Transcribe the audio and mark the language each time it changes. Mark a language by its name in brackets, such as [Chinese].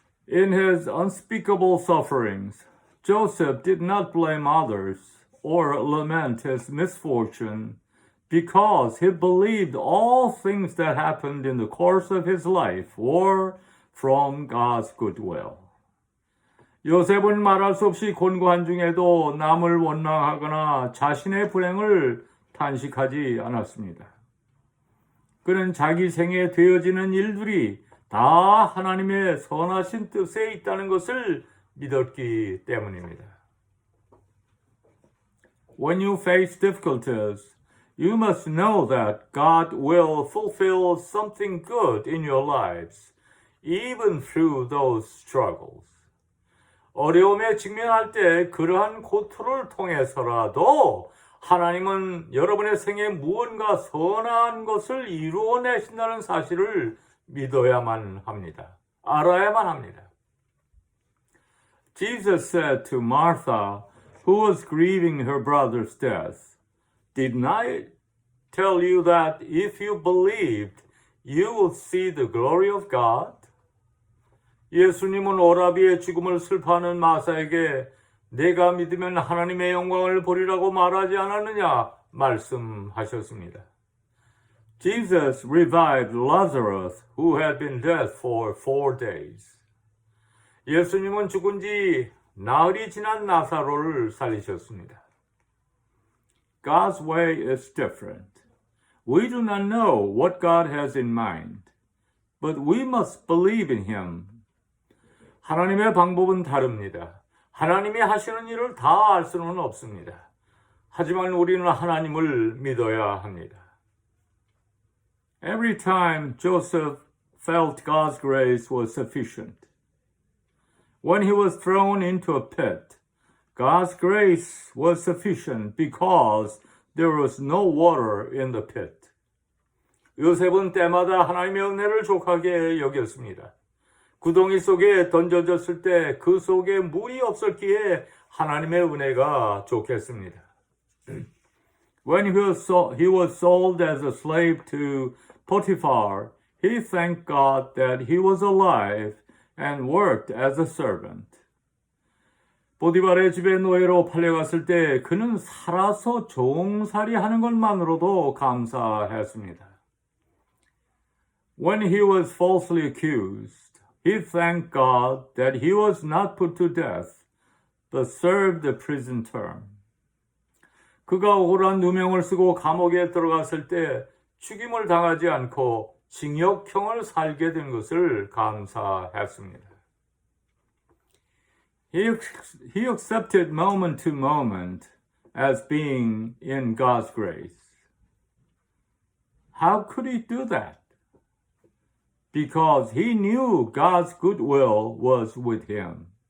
[English] In his unspeakable sufferings, Joseph did not blame others or lament his misfortune because he believed all things that happened in the course of his life were from God's goodwill. [Korean] 요셉은 말할 수 없이 곤고한 중에도 남을 원망하거나 자신의 불행을 탄식하지 않았습니다. 그는 자기 생에 되어지는 일들이 다 하나님의 선하신 뜻에 있다는 것을 믿었기 때문입니다. [English] When you face difficulties, you must know that God will fulfill something good in your lives, even through those struggles. [Korean] 어려움에 직면할 때 그러한 고통을 통해서라도 하나님은 여러분의 생에 무언가 선한 것을 이루어내신다는 사실을 믿어야만 합니다. 알아야만 합니다. [English] Jesus said to Martha, who was grieving her brother's death, Didn't I tell you that if you believed, you will see the glory of God? [Korean] 예수님은 오라비의 죽음을 슬퍼하는 마사에게 내가 믿으면 하나님의 영광을 보리라고 말하지 않았느냐 말씀하셨습니다. [English] Jesus revived Lazarus, who had been dead for 4 days. [Korean] 예수님은 죽은 지 나흘이 지난 나사로를 살리셨습니다. [English] God's way is different. We do not know what God has in mind, but we must believe in Him. [Korean] 하나님의 방법은 다릅니다. 하나님이 하시는 일을 다 알 수는 없습니다. 하지만 우리는 하나님을 믿어야 합니다. [English] Every time Joseph felt God's grace was sufficient. When he was thrown into a pit, God's grace was sufficient because there was no water in the pit. [Korean] 요셉은 때마다 하나님의 은혜를 족하게 여겼습니다. 구덩이 속에 던져졌을 때 그 속에 물이 없었기에 하나님의 은혜가 좋겠습니다. [English] When he was sold as a slave to Potiphar, he thanked God that he was alive and worked as a servant. [Korean] 보디발의 집에 노예로 팔려갔을 때 그는 살아서 종살이 하는 것만으로도 감사했습니다. [English] When he was falsely accused, he thanked God that he was not put to death, but served the prison term. [Korean] 그가 억울한 누명을 쓰고 감옥에 들어갔을 때 죽임을 당하지 않고 징역형을 살게 된 것을 감사했습니다. [English] He accepted moment to moment as being in God's grace. How could he do that? Because he knew God's goodwill was with him.